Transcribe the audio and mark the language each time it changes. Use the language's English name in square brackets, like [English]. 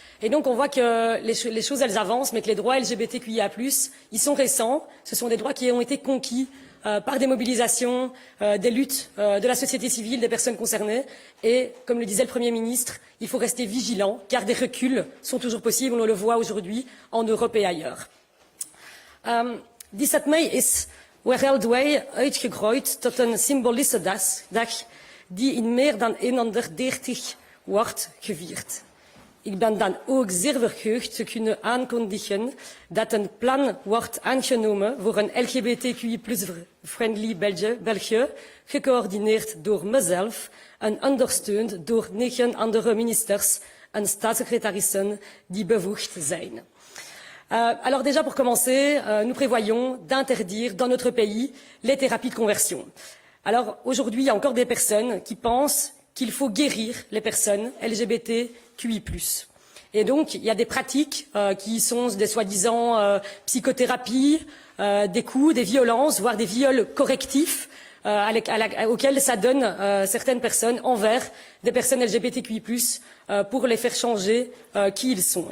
[French] Et donc on voit que les choses elles avancent, mais que les droits LGBTQIA+, ils sont récents. Ce sont des droits qui ont été conquis par des mobilisations, des luttes de la société civile, des personnes concernées. Et comme le disait le Premier ministre, il faut rester vigilant, car des reculs sont toujours possibles. On le voit aujourd'hui en Europe et ailleurs. [Dutch] 17 mei is wereldwijd uitgegroeid tot een symbolische dag die in meer dan 130 wordt gevierd. Ik ben dan ook zeer verheugd te kunnen aankondigen dat een plan wordt aangenomen voor een LGBTQI+-friendly België, gecoördineerd door mezelf en ondersteund door 9 andere ministers en staatssecretarissen die bevoegd zijn. [French] Alors déjà pour commencer, nous prévoyons d'interdire dans notre pays les thérapies de conversion. Alors aujourd'hui, il y a encore des personnes qui pensent qu'il faut guérir les personnes LGBTQI+. Et donc, il y a des pratiques qui sont des soi-disant psychothérapies, des coups, des violences, voire des viols correctifs auxquels ça donne certaines personnes envers des personnes LGBTQI+, pour les faire changer qui ils sont.